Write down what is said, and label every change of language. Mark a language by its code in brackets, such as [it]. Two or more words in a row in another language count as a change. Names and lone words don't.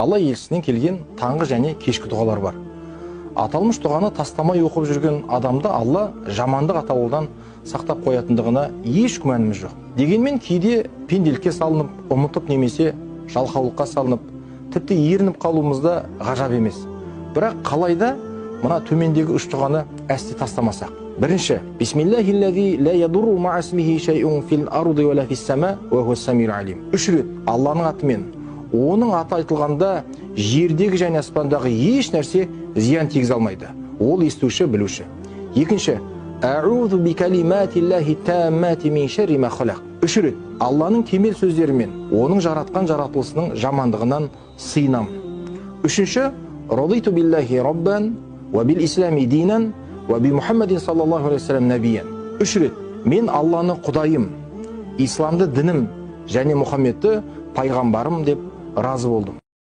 [kk] Алла елшісінен келген таңғы және кешкі дұғалар бар. Аталмыш дұғаны тастамай оқып жүрген адамды Алла жамандық атаулыдан сақтап қоятындығына еш күмәніміз жоқ. Дегенмен кейде пенделікке салынып, ұмытып немесе жалқаулыққа салынып, тіпті ерініп қалуымызда ғажап емес. Бірақ қалайда мына төмендегі үш дұғаны әсте тастамасақ. [ar] Бірінші, بسم الله الذي لا يضر مع اسمه شيء في الأرض ولا في السماء وهو السميع العليم. [kk] Үш рет Алланың атымен, оның аты айтылғанда жердегі және аспандағы еш нәрсе зиян тигізе алмайды. Ол естуші, білуші. [ar] Екінші, أعوذ بكلمات الله التامات من شر ما خلق. [kk] Үш рет Алланың кемел сөздерімен, оның жаратқан жаратылысының жамандығынан сыйынам. [ar] Үшінші, رضيت بالله ربا وبالإسلام دينا وبمحمد صلى الله عليه وسلم نبيا. [kk] Үш рет мен Алланы құдайым, исламды дінім және Мұхаммедті пайғамбарым деп разы болдым.